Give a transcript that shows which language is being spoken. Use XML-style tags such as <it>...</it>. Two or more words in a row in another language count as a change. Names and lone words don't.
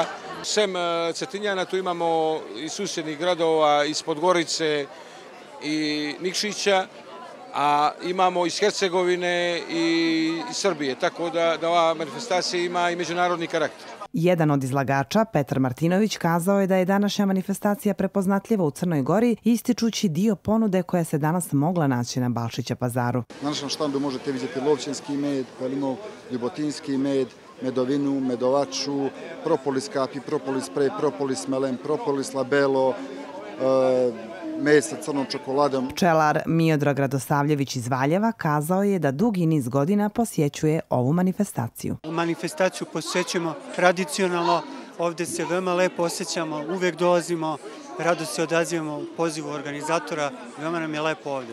<sr>Sem Cetinjana tu imamo i susjednih gradova iz Podgorice i Nikšića, a imamo iz Hercegovine i Srbije, tako da ova manifestacija ima i međunarodni karakter. Jedan od izlagača, Petar Martinović, kazao je da je današnja manifestacija prepoznatljiva u Crnoj Gori, ističući dio ponude koja se danas mogla naći na Balšića pazaru. Na našem štandu možete vidjeti lovćenski med, pelinov, ljubotinski med, medovinu, medovaču, propolis kapi, propolis sprej, propolis melem, propolis labelo, med sa crnom čokoladom. Pčelar Miodrag Radosavljević iz Valjeva kazao je da dugi niz godina posjećuje ovu manifestaciju. Manifestaciju posjećujemo tradicionalno, ovdje se veoma lepo osjećamo, uvijek dolazimo, rado se odazivamo pozivu organizatora, veoma nam je lepo ovdje.</sr>